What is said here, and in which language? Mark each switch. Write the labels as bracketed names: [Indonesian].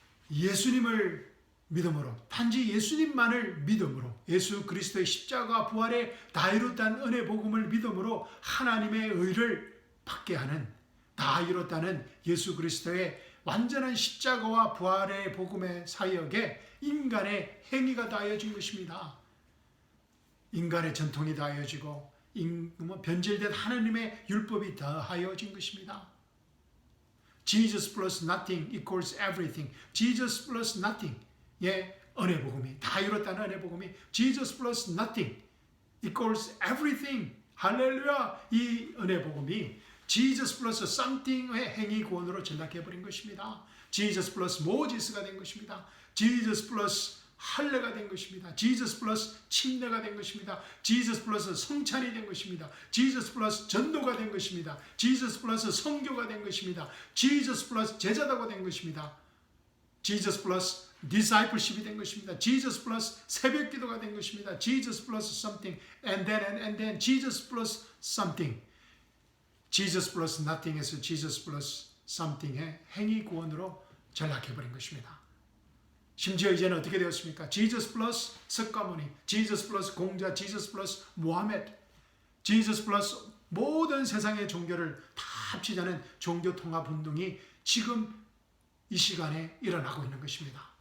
[Korean] 예수님을 믿음으로, 단지 예수님만을 믿음으로, 예수 그리스도의 십자가 부활의 다 이뤘다는 은혜 복음을 믿음으로 하나님의 의를 받게 하는, 다 이뤘다는 예수 그리스도의 완전한 십자가와 부활의 복음의 사역에 인간의 행위가 다하여진 것입니다. 인간의 전통이 다하여지고 변질된 하나님의 율법이 다하여진 것입니다. [English] Jesus plus nothing equals everything. Jesus plus nothing. [Korean] 예, 은혜 복음이, 다 이뤘다는 은혜 복음이 [English] Jesus plus nothing equals everything. [Korean] 할렐루야. 이 은혜 복음이 [English] Jesus plus something [Korean] 의 행위 구원으로 전락해버린 것입니다. [English] Jesus plus [Korean] 모지스가 된 것입니다. Jesus plus 할례가 된 것입니다. Jesus 플러스 침례가 된 것입니다. Jesus 플러스 성찬이 된 것입니다. Jesus 플러스 전도가 된 것입니다. Jesus 플러스 성교가 된 것입니다. Jesus 플러스 제자다가 된 것입니다. Jesus 플러스 discipleship이 된 것입니다. Jesus 플러스 새벽 기도가 된 것입니다. [English] Jesus 플러스 something and then Jesus 플러스 something. Jesus 플러스 nothing [Korean] 에서 [English] Jesus 플러스 something [Korean] 의 행위 구원으로 전락해버린 것입니다. 심지어 이제는 어떻게 되었습니까? 지저스 플러스 석가모니, 지저스 플러스 공자, 지저스 플러스 모하메드, 지저스 플러스 모든 세상의 종교를 다 합치자는 종교 통합 운동이 지금 이 시간에 일어나고 있는 것입니다.